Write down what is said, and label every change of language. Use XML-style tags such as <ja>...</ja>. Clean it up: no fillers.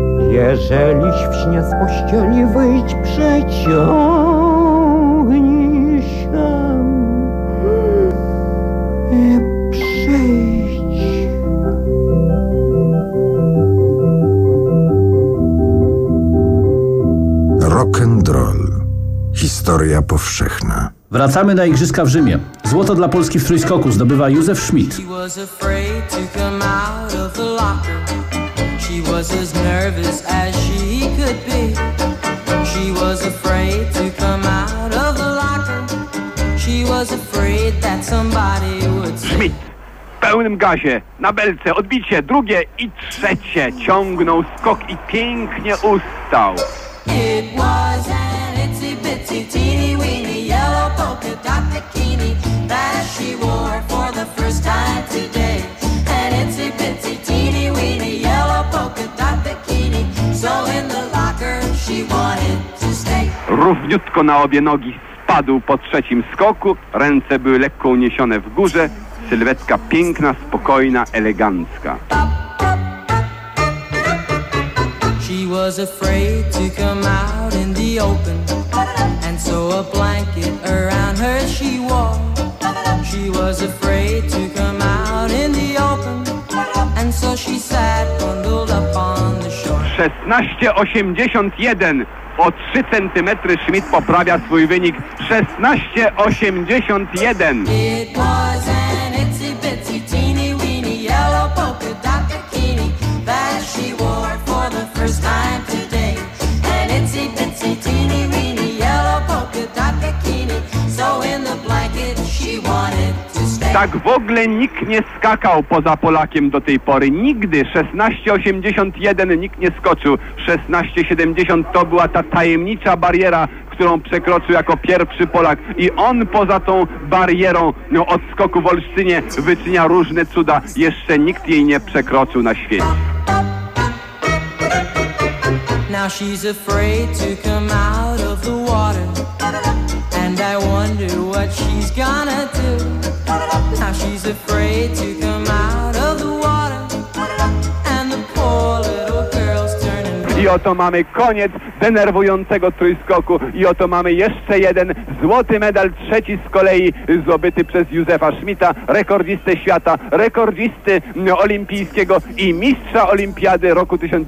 <pl>Jeżeliś w śnie z pościeli wyjść, przyciągnij się i przyjdź. Rock'n'roll. Historia powszechna. Wracamy na igrzyska w Rzymie. Złoto dla Polski w trójskoku zdobywa Józef Schmidt.</pl> <en>He was afraid to come out of the locker. She was as nervous as she could be. She was afraid to come out of the locker. She was afraid that somebody would say.</en> <pl>Schmidt w pełnym gazie, na belce, odbicie, drugie i trzecie. Ciągnął skok i pięknie ustał.</pl> <en>It was an itsy bitsy teeny weeny yellow polka dot bikini that she wore for the first time today. An itsy bitsy teeny weeny yellow polka dot bikini, so in the locker she wanted to stay.</en> <pl>Równiutko na obie nogi spadł po trzecim skoku, ręce były lekko uniesione w górze, sylwetka piękna, spokojna, elegancka.</pl> <en>She was afraid to come out in the open, and so a blanket around her she wore. She was afraid to come out in the open, and so she sat bundled up on the shore.</en> <pl>16.81. O 3 centymetry Schmidt poprawia swój wynik. 16.81.</pl> <en>It was an itsy bitsy teeny weeny yellow polka dot bikini that she wore for the first time.</en> <pl>Tak w ogóle nikt nie skakał poza Polakiem do tej pory. Nigdy 16.81 nikt nie skoczył. 16.70 to była ta tajemnicza bariera, którą przekroczył jako pierwszy Polak. I on poza tą barierą od skoku w Olsztynie wyczynia różne cuda. Jeszcze nikt jej nie przekroczył na świecie.</pl> <en>Now she's afraid to come out of the water, and I wonder what she's gonna do. Now she's afraid to come out of the water, and the poor little girl's turning blue.</en> <pl>I oto mamy koniec denerwującego trójskoku i oto mamy jeszcze jeden złoty medal, trzeci z kolei zdobyty przez Józefa Schmidta, rekordzistę świata, rekordzisty olimpijskiego i mistrza olimpiady roku</pl>